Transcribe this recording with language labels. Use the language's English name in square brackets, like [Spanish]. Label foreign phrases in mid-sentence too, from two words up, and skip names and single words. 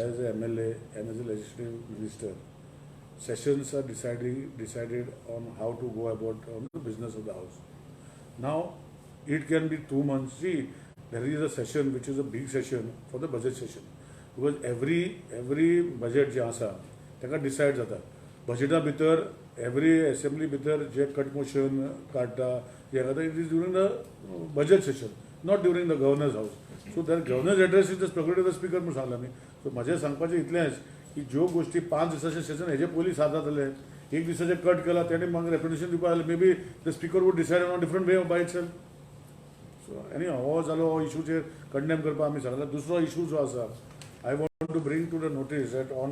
[English] as a MLA and as a legislative minister, sessions are decided on how to go about on the business of the house. Now, it can be 2 months. See, there is a session which is a big session for the budget session, because every budget [Konkani] जे आसा ताका डिसायड जाता. बजेटा भितर [English] every assembly [Konkani] भितर जे [English] cut motion [Konkani] काडटा जे जाता, [English] it is during the budget session, not during the governor's house. So the governor's address is the prerogative of the speaker [Konkani] म्हणून सांगला मी. So म्हजें सांगपाचें इतलेंच की ज्यो गोष्टी 5 दिसाचें सेशन हेजे पयलीं सादजातले, एक दिसाचें कट केला तेणे म्हाका रेप्रेजेंटेशन दिवपाक लागलें, [English] may be the speaker would decide on a different way by itself. [Konkani] सो एनी हो जालो हो इशूचेर कंडेम करपाक आमी सांगला. दुसरो इशू जो आसा, [English] I want to bring to the notice that on